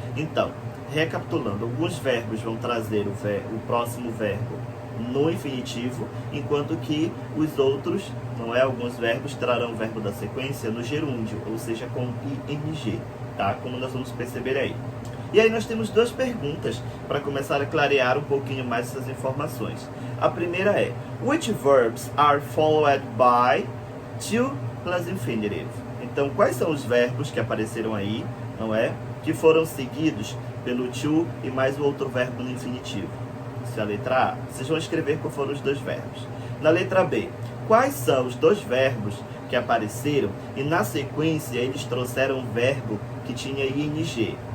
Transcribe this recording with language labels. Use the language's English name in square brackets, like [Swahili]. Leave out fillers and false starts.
[Portuguese] Então, recapitulando, alguns verbos vão trazer o próximo verbo no infinitivo, enquanto que os outros, não é? Alguns verbos trarão o verbo da sequência no gerúndio, ou seja, com ing, tá? Como nós vamos perceber aí. E aí nós temos duas perguntas para começar a clarear um pouquinho mais essas informações. A primeira é: [English] which verbs are followed by to plus infinitive? [Portuguese] Então, quais são os verbos que apareceram aí, não é? Que foram seguidos pelo to e mais o outro verbo no infinitivo. Isso é a letra A. Vocês vão escrever quais foram os dois verbos. Na letra B, quais são os dois verbos que apareceram e na sequência eles trouxeram um verbo que tinha ing?